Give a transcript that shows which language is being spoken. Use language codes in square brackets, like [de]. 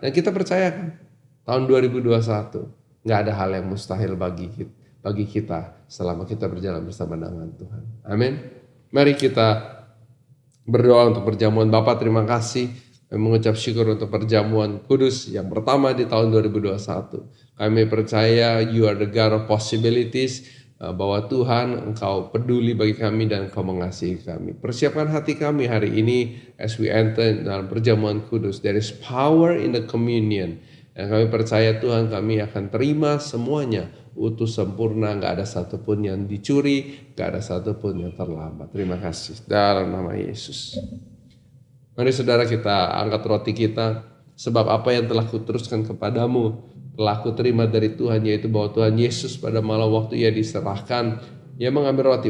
[id] Dan kita percayakan tahun 2021 gak ada hal yang mustahil bagi kita selama kita berjalan bersama dengan Tuhan. Amin. Mari kita berdoa untuk perjamuan. Bapa, terima kasih. Kami mengucap syukur untuk perjamuan kudus yang pertama di tahun 2021. Kami percaya [en] you are the God of possibilities. [id] Bahwa Tuhan Engkau peduli bagi kami dan Engkau mengasihi kami. Persiapkan hati kami hari ini [en] as we enter [id] dalam perjamuan kudus. [en] There is power in the communion. [id] Dan kami percaya Tuhan kami akan terima semuanya utuh sempurna, gak ada satupun yang dicuri, gak ada satupun yang terlambat. Terima kasih dalam nama Yesus. Mari saudara kita angkat roti kita, sebab apa yang telah kuteruskan kepadamu telah kuterima dari Tuhan, yaitu bahwa Tuhan Yesus pada malam waktu Ia diserahkan, Ia mengambil roti.